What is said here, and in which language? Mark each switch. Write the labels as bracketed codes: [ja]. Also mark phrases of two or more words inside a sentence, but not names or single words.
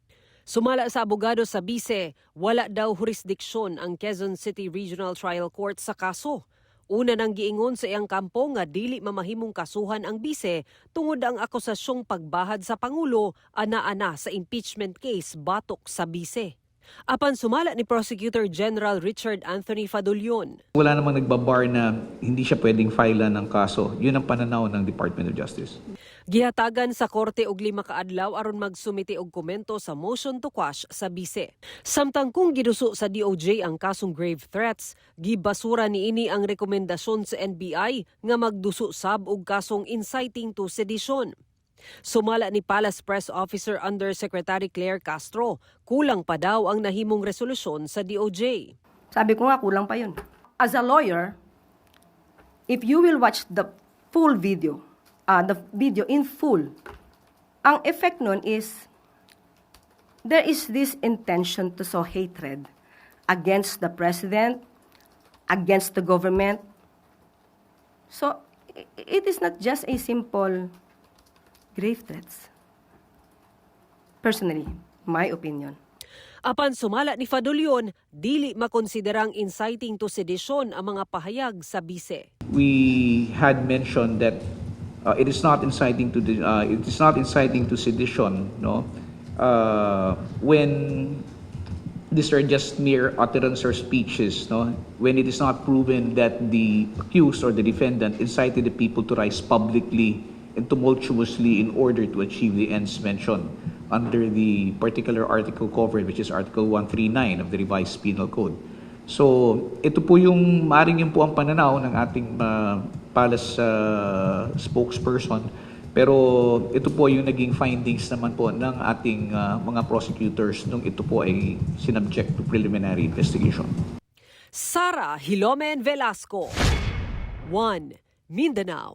[ceb] Sumala sa abogado sa bise, wala daw jurisdiksyon ang Quezon City Regional Trial Court sa kaso. Una nang giingon sa iyang kampo nga dili mamahimong kasuhan ang bise tungod ang akusasyong pagbahad sa Pangulo ana-ana sa [en] impeachment case [ceb] batok sa bise. Apan sumala ni Prosecutor General Richard Anthony Fadulyon. [tl] Wala namang nagbabar na hindi siya pwedeng filean ng kaso. Yun ang pananaw ng Department of Justice. [ceb] Gihatagan sa korte og 5 ka adlaw aron magsumite og komento sa [en] motion to quash [ceb] sa bise. Samtang kung giduso sa DOJ ang kasong [en] grave threats, [ceb] gibasura niini ang rekomendasyon sa NBI nga magduso sab og kasong [en] inciting to sedition. [ceb] Sumala ni Palace Press Officer Undersecretary Claire Castro, kulang pa daw ang nahimong resolusyon sa DOJ. [tl] Sabi ko nga, kulang pa yun. [en] As a lawyer, if you will watch the full video, the video in full, [tl] ang effect nun [en] is, there is this intention to sow hatred against the president, against the government. So, it is not just a simple grave threats. Personally, my opinion. Apan sumala ni Fadulyon, dili makonsiderang inciting to sedition ang mga pahayag sa bise. We had mentioned that it is not inciting to sedition, no? When these are just mere utterance or speeches, no? When it is not proven that the accused or the defendant incited the people to rise publicly and tumultuously in order to achieve the ends mentioned under the particular article covered, which is Article 139 of the Revised Penal Code. So, [tl] ito po yung, maaaring yun po ang pananaw ng ating [en] Palace spokesperson. [tl] Pero ito po yung naging findings naman po ng ating mga prosecutors nung ito po ay sinubject to [en] preliminary investigation. [tl] Sara Hilomen Velasco, 1 Mindanao.